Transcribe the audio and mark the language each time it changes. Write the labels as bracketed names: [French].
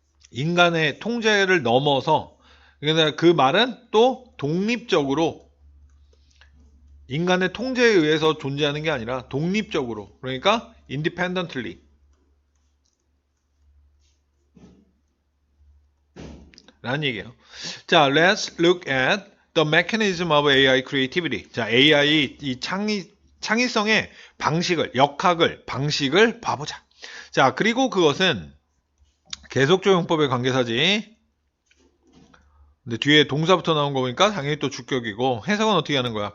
[Korean] 인간의 통제를 넘어서 그러니까 그 말은 또 독립적으로 인간의 통제에 의해서 존재하는 게 아니라 독립적으로 그러니까 independently 라는 얘기예요. [English] 자, let's look at the mechanism of AI creativity. [Korean] 자, AI 이 창의성의 방식을 역학을 방식을 봐보자. 자, 그리고 그것은 계속조용법의 관계사지. 근데 뒤에 동사부터 나온 거 보니까 당연히 또 주격이고 해석은 어떻게 하는 거야?